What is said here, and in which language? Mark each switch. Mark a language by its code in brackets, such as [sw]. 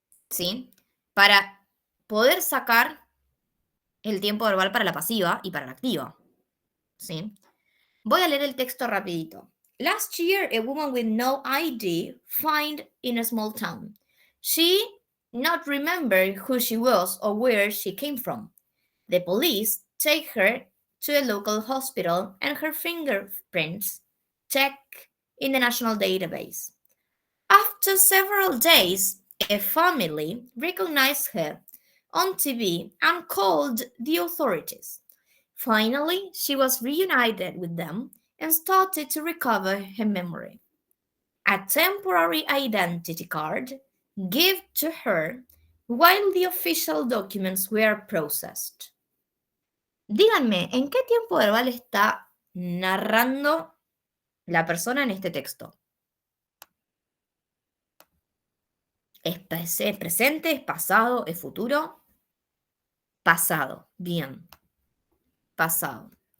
[es] ¿Sí? Para poder sacar el tiempo verbal para la pasiva y para la activa. ¿Sí? Voy a leer el texto rapidito. [en] Last year, a woman with no ID found in a small town. She not remember who she was or where she came from. The police take her to a local hospital and her fingerprints check in the national database. After several days, a family recognized her on TV and called the authorities. Finally, she was reunited with them and started to recover her memory. A temporary identity card given to her while the official documents were processed. [es] Díganme, ¿en qué tiempo verbal está narrando la persona en este texto? ¿Es presente? ¿Es pasado? ¿Es futuro? Pasado. Bien. Pasado.